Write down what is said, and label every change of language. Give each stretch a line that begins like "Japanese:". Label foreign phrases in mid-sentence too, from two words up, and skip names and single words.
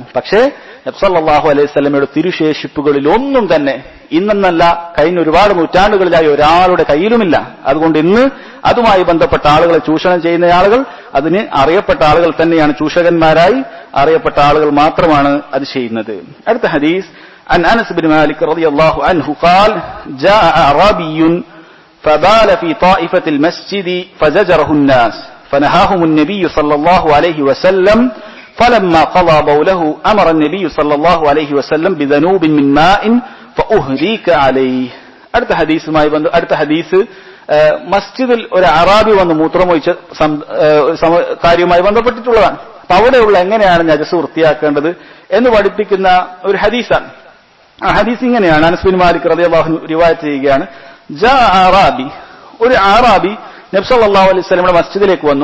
Malayalam: പക്ഷേ നബി
Arabic: صلى الله عليه وسلم
Malayalam: തിരുശേഷിപ്പുകളിൽ ഒന്നും തന്നെ ഇന്നെന്നല്ല കഴിഞ്ഞ ഒരുപാട് നൂറ്റാണ്ടുകളിലായി ഒരാളുടെ കയ്യിലുമില്ല. അതുകൊണ്ട് ഇന്ന് അതുമായി ബന്ധപ്പെട്ട ആളുകളെ ചൂഷണം ചെയ്യുന്ന ആളുകൾ അതിന് അറിയപ്പെട്ട ആളുകൾ തന്നെയാണ്, ചൂഷകന്മാരായി അറിയപ്പെട്ട ആളുകൾ മാത്രമാണ് അത് ചെയ്യുന്നത്. അടുത്ത ഹദീസ്
Arabic: عن أنس بن مالك رضي الله عنه قال جاء أعرابي فبال في طائفة المسجد فزجره الناس فنهاهم النبي صلى الله عليه وسلم فلما قضى بوله أمر النبي صلى الله عليه وسلم بذنوب من ماء فأهريك عليه.
Malayalam: അടുത്ത ഹദീസ് മസ്ജിദിൽ ഒരു അറാബി വന്ന് മൂത്രമൊഴിച്ച കാര്യവുമായി ബന്ധപ്പെട്ടിട്ടുള്ളതാണ്. അപ്പൊ അവിടെയുള്ള എങ്ങനെയാണ് നജസ് വൃത്തിയാക്കേണ്ടത് എന്ന് പഠിപ്പിക്കുന്ന ഒരു ഹദീസാണ്. ആ ഹദീസ് ഇങ്ങനെയാണ്. അനസ് ബിൻ മാലിക്
Arabic: رضي الله عنه
Malayalam: റിവായത്ത് ചെയ്യുകയാണ്,
Arabic: جاء أعرابي,
Malayalam: ഒരു അറാബി നബി
Arabic: صلى الله عليه وسلم
Malayalam: മസ്ജിദിലേക്ക് വന്നു.